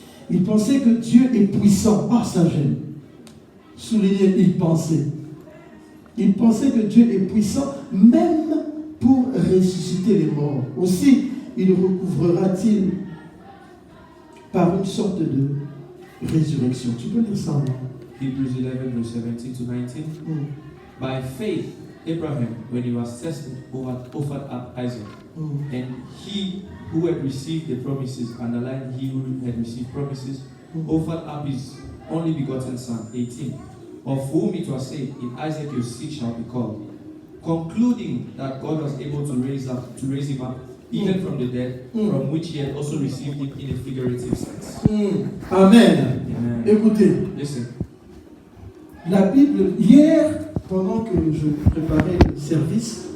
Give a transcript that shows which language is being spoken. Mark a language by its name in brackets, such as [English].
[French] Il pensait que Dieu est puissant. Ah, ça j'aime. Souligner, il pensait. Il pensait que Dieu est puissant, même pour ressusciter les morts. Aussi, il recouvrera-t-il par une sorte de résurrection. Tu peux lire ça, non? [English] Hebrews 11, verse 17 to 19. By faith, Abraham, when he was tested, offered up Isaac. And he who had received the promises, underline he who had received promises, offered up his only begotten son, 18, of whom it was said, in Isaac your seed shall be called, concluding that God was able to raise him up, even from the dead, from which he had also received him in a figurative sense. Amen. Amen. [French] Écoutez, [English] Listen, [French] la Bible, hier, pendant que je préparais le service,